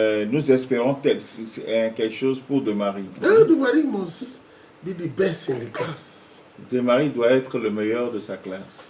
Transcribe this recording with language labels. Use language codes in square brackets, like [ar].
[fr] Nous espérons quelque chose pour de Marie. [en] The Marie must be the best in the class. [fr] Demari doit être le meilleur de sa classe.